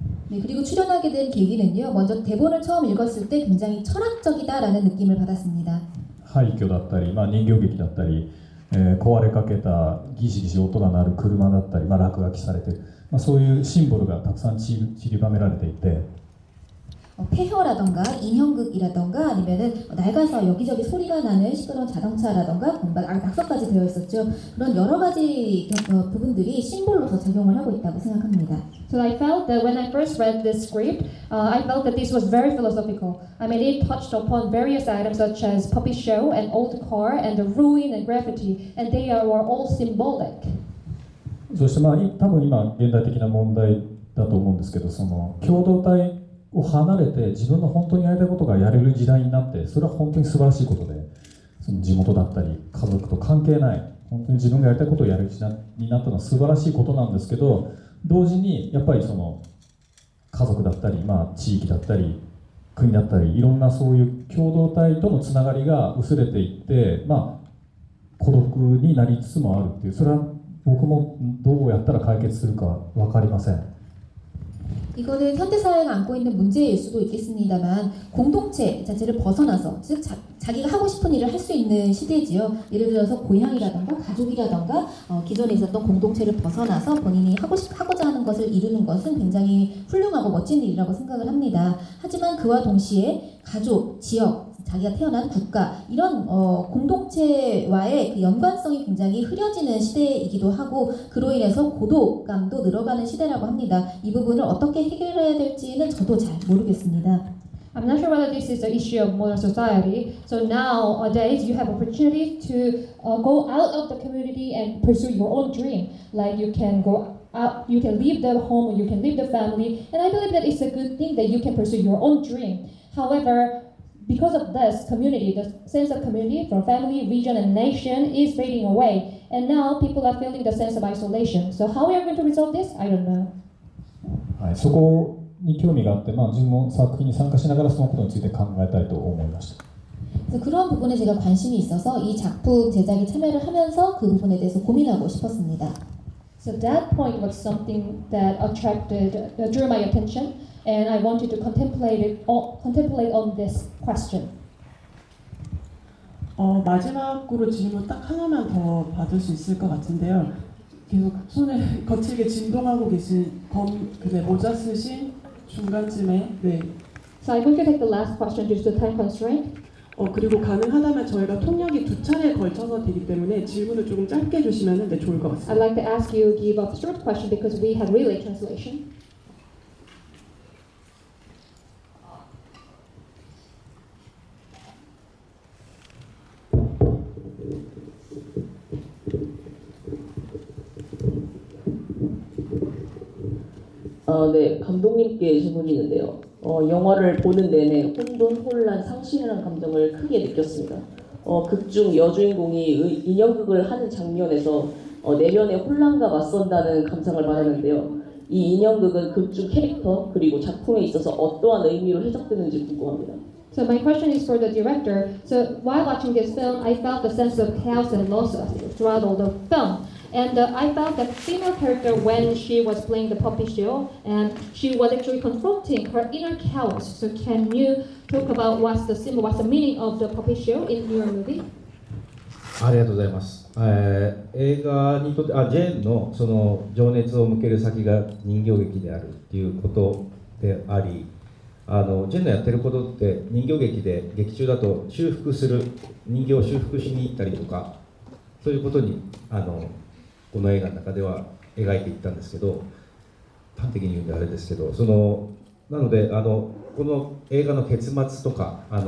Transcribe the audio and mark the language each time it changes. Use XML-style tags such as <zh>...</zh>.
<ko>네, 그리고 출연하게 된 계기는요. 먼저 대본을 처음 읽었을 때 굉장히 철학적이다라는 느낌을 받았습니다.</ko> <ja>廃墟だったり、人形劇だったり、壊れかけたギシギシ音が鳴る車だったり、落書きされている、そういうシンボルがたくさん散りばめられていて、</ja> <ko>폐허라던가 인형극이라던가 아니면은 낡아서 여기저기 소리가 나는 시끄러운 자동차라던가 낙서까지 되어 있었죠. 그런 여러 가지 부분들이 심볼로서 작용을 하고 있다고 생각합니다.</ko> <en>So I felt that when I first read this script, I felt that this was very philosophical. I mean, it touched upon various items such as puppy show, an old car, and the ruin and graffiti, and they were all symbolic.</en> <ja>そして多分今現代的な問題だと思うんですけど、その共同体を離れて自分の本当にやりたいことがやれる時代になって、それは本当に素晴らしいことで、その地元だったり家族と関係ない本当に自分がやりたいことをやれる時代になったのは素晴らしいことなんですけど、同時にやっぱりその家族だったり、地域だったり国だったり、いろんなそういう共同体とのつながりが薄れていって、孤独になりつつもあるっていう、それは僕もどうやったら解決するか分かりません。</ja> <ko>이거는 현대사회가 안고 있는 문제일 수도 있겠습니다만 공동체 자체를 벗어나서 즉 자기가 하고 싶은 일을 할 수 있는 시대지요. 예를 들어서 고향이라던가 가족이라던가 기존에 있었던 공동체를 벗어나서 본인이 하고자 하는 것을 이루는 것은 굉장히 훌륭하고 멋진 일이라고 생각을 합니다. 하지만 그와 동시에 가족, 지역, 자기가 태어난 국가 이런 공동체와의 그 연관성이 굉장히 흐려지는 시대이기도 하고 그로 인해서 고독감도 늘어가는 시대라고 합니다. 이 부분을 어떻게 해결해야 될지는 저도 잘 모르겠습니다.</ko> <en>I'm not sure whether this is an issue of modern society. So nowadays you have opportunity to go out of the community and pursue your own dream. Like you can go out, you can leave the home, you can leave the family, and I believe that it's a good thing that you can pursue your own dream. However, because of this community, the sense of community from family, region, and nation is fading away. And now people are feeling the sense of isolation. So how we are going to resolve this? I don't know.</en> <ja>はい、そこに興味があって、自分も作品に参加しながらそのことについて考えたいと思いました。</ja> <ko>그래서 그런 부분에 제가 관심이 있어서 이 작품 제작에 참여를 하면서 그 부분에 대해서 고민하고 싶었습니다.</ko> <en>So that point was something that drew my attention, and I wanted to contemplate on this question.</en> <ko>마지막으로 질문 딱 하나만 더 받을 수 있을 것 같은데요. 계속 손을 거칠게 진동하고 계신 모자 쓰신 중간쯤에</ko> <en>So I'm going to take the last question due to time constraint.</en> <ko>그리고 가능하다면 저희가 통역이 2차례에 걸쳐서 되기 때문에 질문을 조금 짧게 해주시면 좋을 것 같습니다.</ko> <en>I'd like to ask you to give a short question because we have relay translation.</en> <ko>네, 감독님께 질문이 있는데요. 영화를 보는 내내 혼돈, 혼란, 상실이라는 감정을 크게 느꼈습니다. 극중 여주인공이 인형극을 하는 장면에서 내면의 혼란과 맞선다는 감상을 받았는데요. 이 인형극은 극중 캐릭터 그리고 작품에 있어서 어떠한 의미로 해석되는지 궁금합니다.</ko> <en>So my question is for the director. So while watching this film, I felt the sense of chaos and loss throughout all the film. And I felt that female character when she was playing the puppy show, and she was actually confronting her inner chaos. So can you talk about what's the meaning of the puppy show in your movie?</en> <ja>ありがとうございます。映画にとってジェーンのその情熱を向ける先が人形劇であるっていうことであり、ジェーンのやってることって人形劇で劇中だと修復する人形を修復しに行ったりとかそういうことにこの映画の中では描いていったんですけど、端的に言うんであれですけど、なのでこの映画の結末とか</ja>